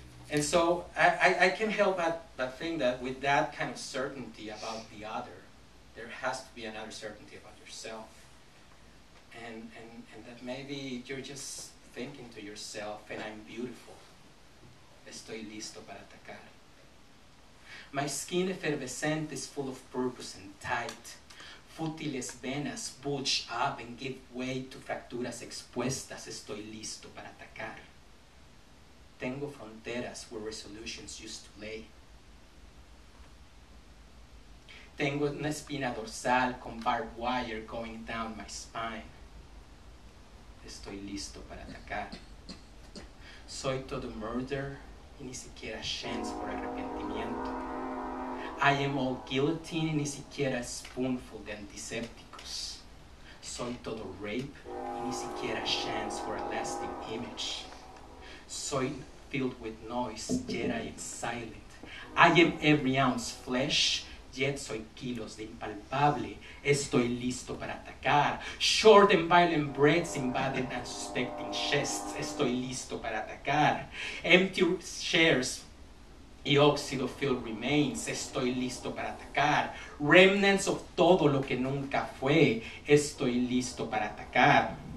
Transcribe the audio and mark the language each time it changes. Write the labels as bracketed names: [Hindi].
[English] And so I can't help but think that with that kind of certainty about the other, there has to be another certainty about yourself. And that maybe you're just thinking to yourself, and I'm beautiful, [Spanish] estoy listo para atacar. [English] My skin effervescent is full of purpose and tight. [Spanish] Fútiles venas [English] bulge up and give way to [Spanish] fracturas expuestas, estoy listo para atacar. Tengo fronteras [English] where resolutions used to lay. [Spanish] Tengo una espina dorsal con [English] barbed wire going down my spine. [Spanish] Estoy listo para atacar. Soy todo murder y ni siquiera chance por arrepentimiento. [English] I am all guillotine [Spanish] y ni siquiera [English] spoonful [Spanish] de antisépticos. Soy todo [English] rape [Spanish] y ni siquiera [English] chance for a lasting image. [Spanish] Soy [English] filled with noise, yet I am silent. I am every ounce flesh, yet [Spanish] soy kilos de impalpable. Estoy listo para atacar. [English] Short and violent breaths invaded unsuspecting chests. [Spanish] Estoy listo para atacar. [English] Empty chairs [Spanish] y óxido-filled remains. Estoy listo para atacar. [English] Remnants of [Spanish] todo lo que nunca fue. Estoy listo para atacar.